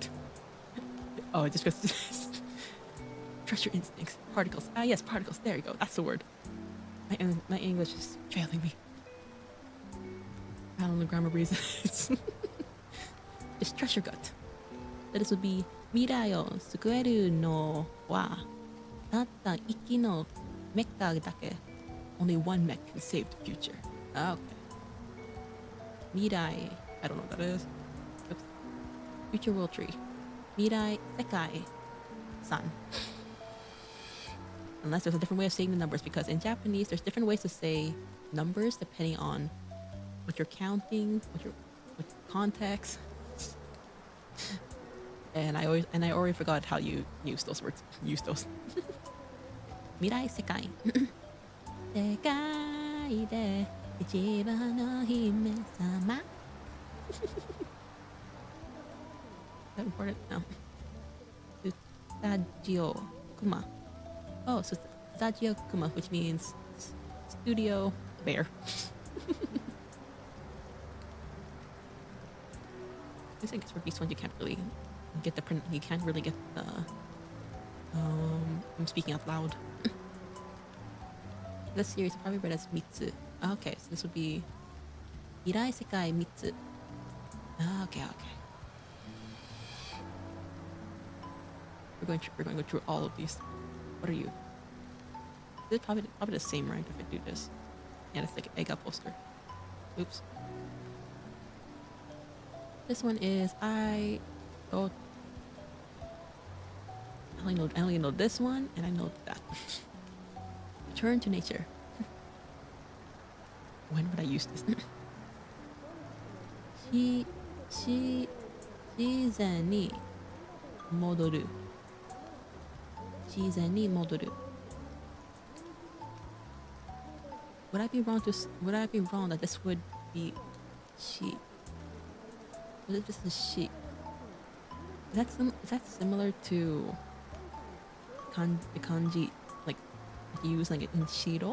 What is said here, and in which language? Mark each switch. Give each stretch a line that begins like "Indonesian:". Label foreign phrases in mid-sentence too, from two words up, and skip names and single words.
English: Oh, it just goes. Trust your instincts. Particles. Ah, yes, particles. There you go. That's the word. My English is failing me. I don't know grammar reasons. Just trust your gut. So this would be
Japanese: 未来を救えるのはたった一機のメカだけ.
English: Only one mech can save the future. Okay. Mirai. I don't know what that is. Oops. Future World Tree.
Japanese: 未来世界三.
English: Unless there's a different way of saying the numbers, because in Japanese there's different ways to say numbers depending on what you're counting, what context. And I already forgot how you use those words. Use those.
Japanese: 未来世界. 世界で一番の姫様.
English: Is that important? No. Stadio Kuma. Oh, so Stadio Kuma, which means studio bear. I guess for these ones you can't really get the print. You can't really get the. I'm speaking out loud. This series is probably read as Mitsu. Okay, so this would be
Japanese: いらい世界みつ.
English: Okay. We're going to go through all of these. What are you? It's probably the same, right? If I do this. Yeah, it's like an egg poster. Oops. This one is I only know this one, and I know that. Return to nature. When would I use this?
Japanese: シーズンに戻る. シーズンに戻る.
English: Would I be wrong that this would be she? What if this is she? Is that similar to the kanji like you use like in shiro?